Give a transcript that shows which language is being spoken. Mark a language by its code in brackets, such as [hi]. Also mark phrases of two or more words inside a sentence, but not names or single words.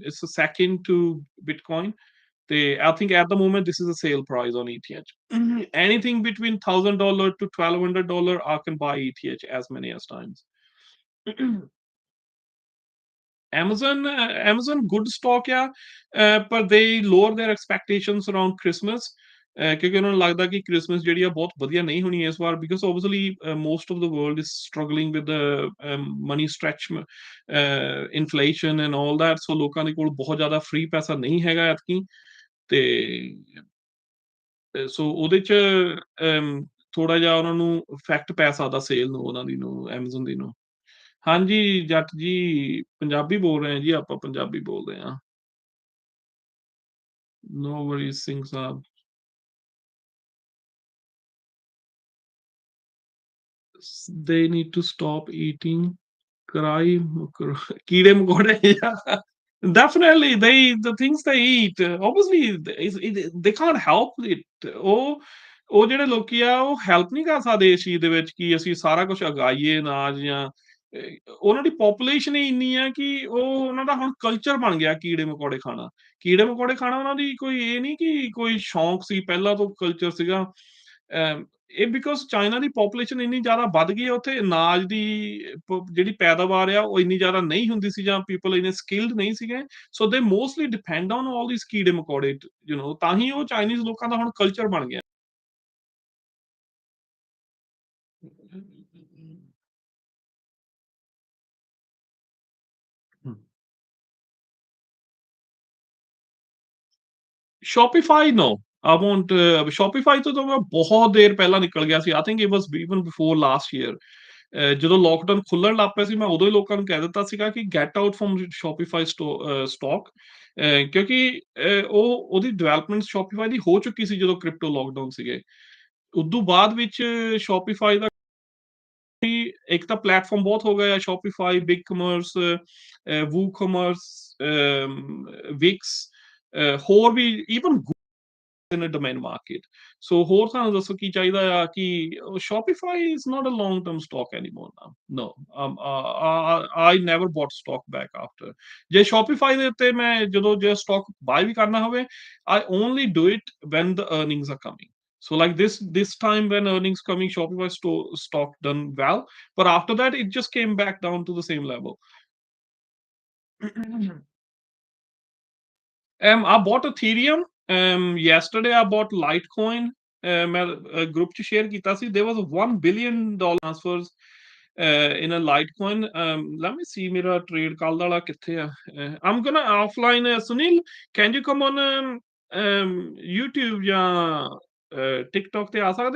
[en] It's a second to Bitcoin. I think at the moment this is a sale price on ETH. Anything between $1,000 to $1,200, I can buy ETH as many as times. Amazon good stock [pa] ਆ, ਪਰ [en] they lower their expectations around Christmas, [pa] ਕਿਉਂਕਿ ਉਹਨਾਂ ਨੂੰ ਲੱਗਦਾ ਕਿ ਕ੍ਰਿਸਮਸ ਜਿਹੜੀ ਆ ਬਹੁਤ ਵਧੀਆ ਨਹੀਂ ਹੋਣੀ ਇਸ ਵਾਰ, [en] because obviously most of the world is struggling with the money stretch, inflation and all that, so [pa] ਲੋਕਾਂ ਦੇ ਕੋਲ ਬਹੁਤ ਜ਼ਿਆਦਾ free ਪੈਸਾ ਨਹੀਂ ਹੈਗਾ ਐਤਕੀ, ਤੇ ਸੋ ਉਹਦੇ ਚ ਥੋੜਾ ਜਿਹਾ ਉਹਨਾਂ ਨੂੰ ਇਫੈਕਟ ਪੈ ਸਕਦਾ ਸੇਲ ਨੂੰ, ਉਹਨਾਂ ਦੀ ਨੂੰ, Amazon ਦੀ ਨੂੰ। ਹਾਂਜੀ ਜੱਟ ਜੀ, ਪੰਜਾਬੀ ਬੋਲ ਰਹੇ ਹਾਂ ਜੀ, ਆਪਾਂ ਪੰਜਾਬੀ ਬੋਲਦੇ ਹਾਂ। [en] No worries, ਸਿੰਘ ਸਾਹਿਬ। They need to stop eating [pa] ਕਰਾਈ ਕੀੜੇ ਮਕੌੜੇ। [en] Definitely, the things they eat, obviously they can't help it. [pa] ਉਹ ਜਿਹੜੇ ਲੋਕੀ ਆ ਉਹ ਹੈਲਪ ਨਹੀਂ ਕਰ ਸਕਦੇ ਇਸ ਚੀਜ਼ ਦੇ ਵਿੱਚ ਕਿ ਅਸੀਂ ਸਾਰਾ ਕੁਛ ਉਗਾਈਏ ਅਨਾਜ, ਜਾਂ ਉਹਨਾਂ ਦੀ ਪਾਪੂਲੇਸ਼ਨ ਹੀ ਇੰਨੀ ਆ ਕਿ ਉਹ ਉਹਨਾਂ ਦਾ ਹੁਣ ਕਲਚਰ ਬਣ ਗਿਆ ਕੀੜੇ ਮਕੌੜੇ ਖਾਣਾ। ਕੀੜੇ ਮਕੌੜੇ ਖਾਣਾ ਉਹਨਾਂ ਦੀ ਕੋਈ ਇਹ ਨਹੀਂ ਕਿ ਕੋਈ ਸ਼ੌਂਕ ਸੀ, ਪਹਿਲਾਂ ਤੋਂ ਕਲਚਰ ਸੀਗਾ। ਇਹ ਬਿਕੋਜ਼ ਚਾਈਨਾ ਦੀ ਪਾਪੂਲੇਸ਼ਨ ਇੰਨੀ ਜ਼ਿਆਦਾ ਵੱਧ ਗਈ ਹੈ ਉੱਥੇ ਅਨਾਜ ਦੀ ਜਿਹੜੀ ਪੈਦਾਵਾਰ ਆ ਉਹ ਇੰਨੀ ਜ਼ਿਆਦਾ ਨਹੀਂ ਹੁੰਦੀ ਸੀ ਜਾਂ ਪੀਪਲ ਇੰਨੇ ਸਕਿਲਡ ਨਹੀਂ ਸੀਗੇ [en] so they mostly depend on all these [pa] ਕੀੜੇ ਮਕੌੜੇ ਤਾਂ ਹੀ ਉਹ ਚਾਈਨੀਜ਼ ਲੋਕਾਂ ਦਾ ਹੁਣ ਕਲਚਰ ਬਣ ਗਿਆ। [en] Shopify, no. I won't [pa] Shopify ਤੋਂ ਤਾਂ ਮੈਂ ਬਹੁਤ ਦੇਰ ਪਹਿਲਾਂ ਨਿਕਲ ਗਿਆ ਸੀ। [en] I think it was even before last year. [pa] ਜਦੋਂ ਲੋਕਡਾਊਨ ਖੁੱਲਣ ਲੱਗ ਪਿਆ ਸੀ, ਮੈਂ ਉਦੋਂ ਹੀ ਲੋਕਾਂ ਨੂੰ ਕਹਿ ਦਿੱਤਾ ਸੀਗਾ ਕਿ [en] get out from Shopify stock [pa] ਕਿਉਂਕਿ ਉਹਦੀ ਡਿਵੈਲਪਮੈਂਟ Shopify ਦੀ ਹੋ ਚੁੱਕੀ ਸੀ ਜਦੋਂ ਕ੍ਰਿਪਟੋ ਲੋਕਡਾਊਨ ਸੀਗੇ। ਉਦੋਂ ਬਾਅਦ ਵਿੱਚ Shopify ਦਾ ਵੀ ਇੱਕ ਤਾਂ ਪਲੇਟਫਾਰਮ ਬਹੁਤ ਹੋ ਗਏ ਆ Shopify, BigCommerce, WooCommerce, Wix, ਹੋਰ ਵੀ [en] even in a domain market. So [pa] ਹੋਰ ਤੁਹਾਨੂੰ ਦੱਸੋ ਕੀ ਚਾਹੀਦਾ ਆ ਕਿ [en] Shopify is not a long term stock anymore now. No. I never bought stock back after. [pa] ਜੇ Shopify ਦੇ ਉੱਤੇ ਮੈਂ ਜਦੋਂ ਜੇ [en] stock buy [pa] ਵੀ ਕਰਨਾ ਹੋਵੇ [en] I only do it when the earnings are coming. So like this time when earnings coming Shopify stock done well, but after that it just came back down to the same level. I bought Ethereum. Yesterday I bought Litecoin. [pa] ਮੈਂ group 'ਚ share ਕੀਤਾ ਸੀ. [en] There was $1 billion transfers in a Litecoin. Let me see [pa] ਮੇਰਾ trade ਕੱਲ੍ਹ ਵਾਲਾ ਕਿੱਥੇ ਆ? [en] I'm gonna offline. [pa] Sunil, [en] can you come on [pa] YouTube ਜਾਂ TikTok ਤੇ ਆ ਸਕਦੇ ਆ?